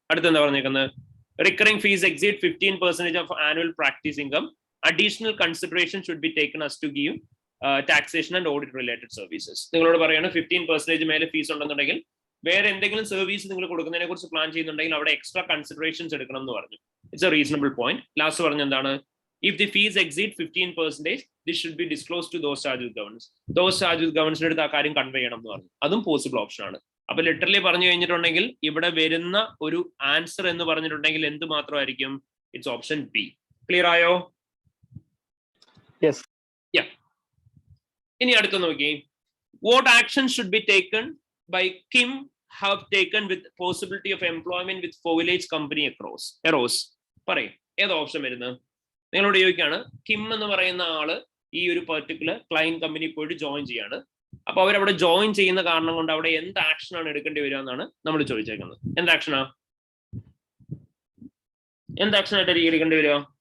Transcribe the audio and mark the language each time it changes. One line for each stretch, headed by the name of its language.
Malayalam: അടുത്ത് എന്താ പറഞ്ഞേക്കുന്നത്?
English: Recurring fees exceed 15% of annual practice income, additional consideration should be taken as to give taxation and audit related services.
Malayalam: നിങ്ങളോട് പറയാണ് 15% മേലെ fees ഉണ്ടെന്നുണ്ടെങ്കിൽ വേറെ എന്തെങ്കിലും സർവീസ് നിങ്ങൾ കൊടുക്കുന്നതിനെ കുറിച്ച് പ്ലാൻ ചെയ്യുന്നുണ്ടെങ്കിൽ അവിടെ എക്സ്ട്രാ കൺസിഡറേഷൻസ് എടുക്കണം എന്ന് പറഞ്ഞു.
English: It's a reasonable point.
Malayalam: Last പറഞ്ഞ എന്താണ്?
English: If the fees exceed 15%, this should be disclosed to those charged with governance. Those charged with governance
Malayalam: എടുത്ത് ആ കാര്യം കൺവേ ചെയ്യണം എന്ന് പറഞ്ഞു. അതും പോസിബിൾ ഓപ്ഷൻ ആണ്. അപ്പൊ ലിറ്ററലി പറഞ്ഞു കഴിഞ്ഞിട്ടുണ്ടെങ്കിൽ ഇവിടെ വരുന്ന ഒരു ആൻസർ എന്ന് പറഞ്ഞിട്ടുണ്ടെങ്കിൽ എന്ത് മാത്രമായിരിക്കും? It's option B. ക്ലിയർ ആയോ?
English: Yes.
Malayalam: യാ. ഇനി അടുത്ത നോക്കി.
English: What action should be taken by Kim have taken with possibility of employment with foliage company across?
Malayalam: പറയും ഏത് ഓപ്ഷൻ വരുന്നത്? നിങ്ങളോട് ചോദിക്കുകയാണ്, കിം എന്ന് പറയുന്ന ആള് ഈ ഒരു പെർട്ടിക്കുലർ ക്ലയന്റ് കമ്പനി പോയിട്ട് ജോയിൻ ചെയ്യാണ്. അപ്പൊ അവരവിടെ ജോയിൻ ചെയ്യുന്ന കാരണം കൊണ്ട് അവിടെ എന്ത് ആക്ഷൻ ആണ് എടുക്കേണ്ടി വരിക എന്നാണ് നമ്മൾ ചോദിച്ചേക്കുന്നത്. എന്ത് ആക്ഷനാ? എന്ത് ആക്ഷൻ ആയിട്ട് എടുക്കേണ്ടി വരിക?